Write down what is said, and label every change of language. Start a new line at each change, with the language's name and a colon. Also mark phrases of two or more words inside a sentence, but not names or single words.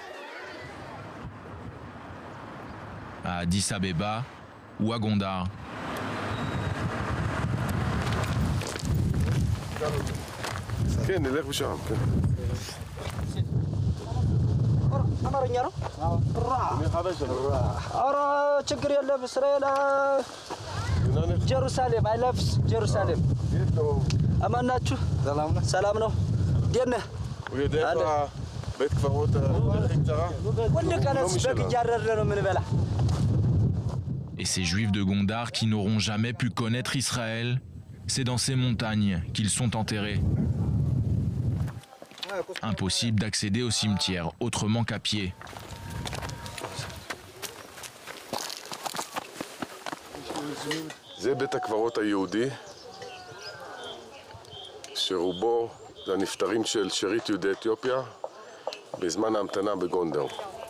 French: À Addis Abeba ou à Gondar.
Hebrew: כן, נלך בשם, כן.
Amharic: አማርኛ ነው? ኧረ ችግር የለም። እስራኤል ጀሩሳሌም
English: I love Jerusalem።
Amharic: አማን ናችሁ? ሰላም ነው። እንዴት ነህ?
Hebrew: בית קברות הכי קצרה?
Amharic: ሁሉ ቀንስ በግ እያረድን ነው የምንበላ።
French: Et ces juifs de Gondar qui n'auront jamais pu connaître Israël, c'est dans ces montagnes qu'ils sont enterrés. Impossible d'accéder au cimetière autrement qu'à pied.
Hebrew: זה בית הקברות היהודי, שרובו זה הנפטרים של שארית יהודי אתיופיה בזמן ההמתנה בגונדר.